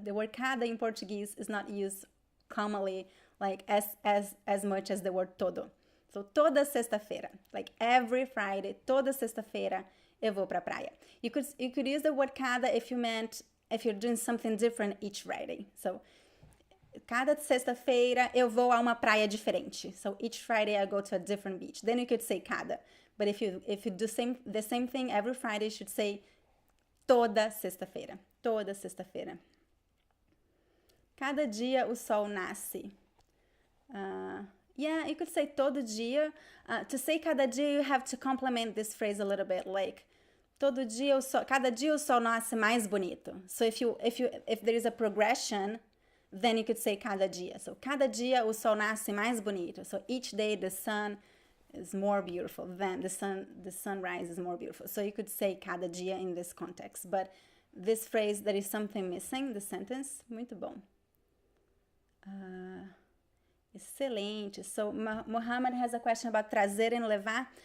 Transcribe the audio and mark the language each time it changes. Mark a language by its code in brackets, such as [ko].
[en] The word cada in Portuguese is not used commonly, like as much as the word todo. So [pt] toda sexta-feira, [en] like every Friday, [pt] toda sexta-feira eu vou pra praia. [en] You could use the word cada if you're doing something different each Friday. So [pt] cada sexta-feira eu vou a uma praia diferente. [en] So each Friday I go to a different beach. Then you could say cada. But if you do the same thing every Friday, you should say [pt] toda sexta-feira. Toda sexta-feira. Cada dia o sol nasce. [en] Yeah, you could say [pt] todo dia. [en] To say cada dia, you have to complement this phrase a little bit, like [pt] todo dia o sol, cada dia o sol nasce mais bonito. [en] So if there is a progression, then you could say [pt] cada dia. So cada dia o sol nasce mais bonito. [en] So each day the sun is more beautiful. Then the sunrise is more beautiful. So you could say [pt] cada dia [en] in this context. But this phrase, there is something missing, the sentence, [pt] muito bom. [en] Excelente. So Mohammed has a question about trazer and levar.